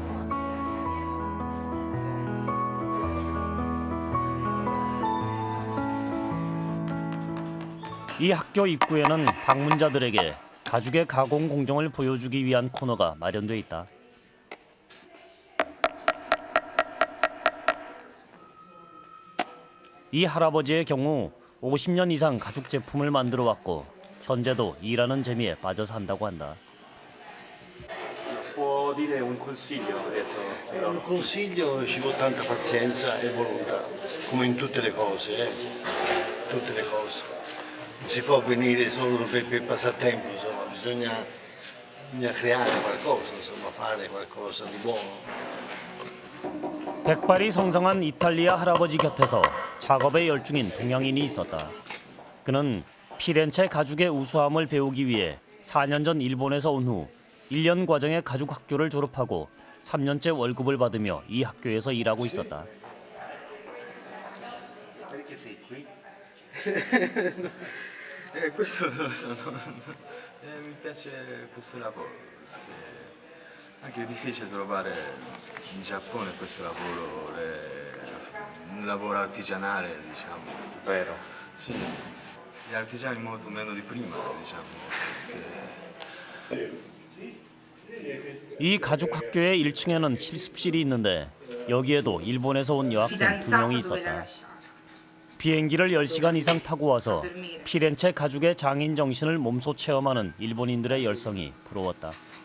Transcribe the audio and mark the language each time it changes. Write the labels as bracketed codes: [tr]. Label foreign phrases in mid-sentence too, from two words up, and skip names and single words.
[ko] 이 학교 입구에는 방문자들에게 가죽의 가공 공정을 보여주기 위한 코너가 마련돼 있다. 이 할아버지의 경우 50년 이상 가죽 제품을 만들어 왔고 현재도 일하는 재미에 빠져 산다고 한다. [it] Può dire un consiglio adesso? Un consiglio, ci vuole tanta pazienza e volontà, come in tutte le cose, tutte le cose. Non si può venire solo per passatempo, insomma, bisogna creare qualcosa, insomma, fare qualcosa di buono. [ko] 백발이 성성한 이탈리아 할아버지 곁에서 작업에 열중인 동양인이 있었다. 그는 피렌체 가죽의 우수함을 배우기 위해 4년 전 일본에서 온 후 1년 과정의 가죽 학교를 졸업하고 3년째 월급을 받으며 이 학교에서 일하고 있었다. [it] Perché sei qui? Questo non lo so, mi piace questo lavoro, perché anche è difficile trovare in Giappone questo lavoro, un lavoro artigianale, diciamo. Vero. Sì, gli artigiani molto meno di prima, diciamo. [ko] 이 가죽 학교의 1층에는 실습실이 있는데 여기에도 일본에서 온 여학생 2명이 있었다. 비행기를 10시간 이상 타고 와서 피렌체 가죽의 장인 정신을 몸소 체험하는 일본인들의 열성이 부러웠다.